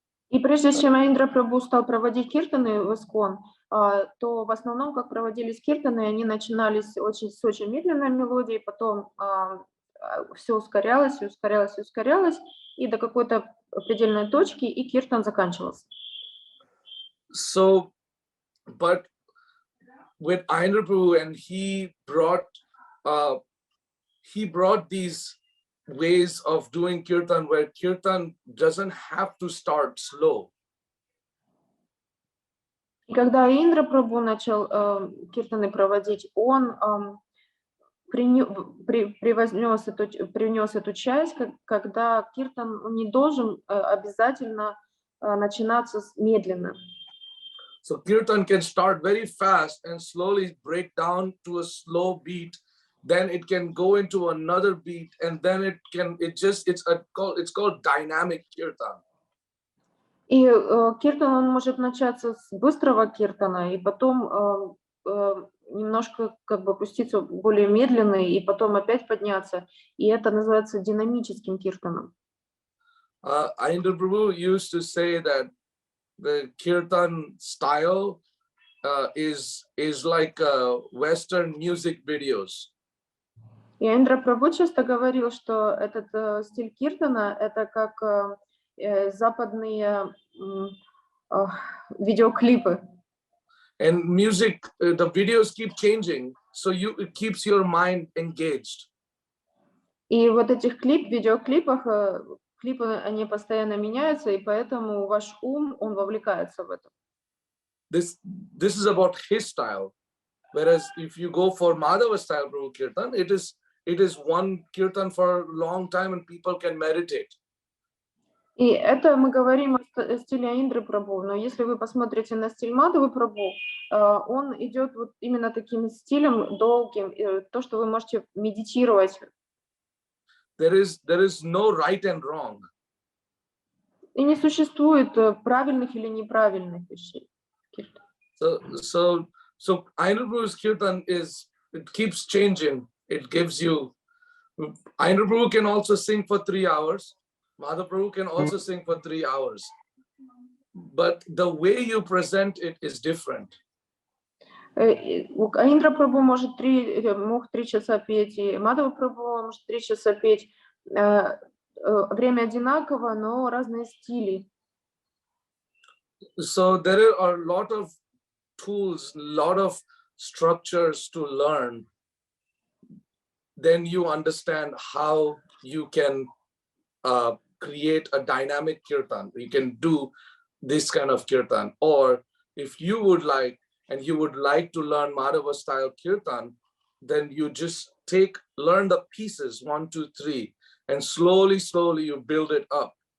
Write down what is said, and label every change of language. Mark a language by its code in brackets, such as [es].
[ru] И прежде чем Айндра Прабху стал проводить киртаны в ISKCON, то в основном, как проводились киртаны, они начинались с очень медленной мелодией, потом все ускорялось, ускорялось, ускорялось, и до какой-то предельной точки, и киртан заканчивался. [en] So, but with Ayendra Prabhu, and he brought these ways of doing kirtan where kirtan doesn't have to start slow. [ru] И когда Индра Прабху начал киртаны проводить, он привнес эту часть, когда киртан не должен обязательно начинаться медленно. [en] So kirtan can start very fast and slowly break down to a slow beat. Then it can go into another beat, and then it's called dynamic kirtan. [ru] И киртан, он может начаться с быстрого киртана, и потом немножко как бы опуститься в более медленный, и потом опять подняться. И это называется динамическим киртаном. [en] Ayendra Prabhu used to say that the kirtan style is like Western music videos. [ru] И Айндра Прабху часто говорил, что этот стиль киртана — это как западные видеоклипы. [en] And music, the videos keep changing, so it keeps your mind engaged. [ru] И вот этих видеоклипах, клипы, они постоянно меняются, и поэтому ваш ум, он вовлекается в это. [en] This is about his style. Whereas if you go for Madhava style Prabhu Kirtan, it is one Kirtan for a long time and people can meditate. [ru] И это мы говорим о стиле Айндры Прабху, но если вы посмотрите на стиль Мадхавы Прабху, он идет вот именно таким стилем долгим, то, что вы можете медитировать. [en] There is no right and wrong. [ru] И не существует правильных или неправильных вещей. [en] So Ayendra Prabhu's Kirtan it keeps changing. It gives you, Ayendra Prabhu can also sing for 3 hours. Madhava Prabhu can also sing for 3 hours. But the way you present it is different. [ru] Айндра Прабху мог 3 часа петь, и Мадхава Прабху может 3 часа петь. Время одинаково, но разные стили. [en] So there are a lot of tools, a lot of structures to learn. Then you understand how you can create a dynamic kirtan. You can do this kind of kirtan. Or if you would like, and you would like to learn Madhava style kirtan, then you just learn the pieces 1, 2, 3, and slowly you build it up.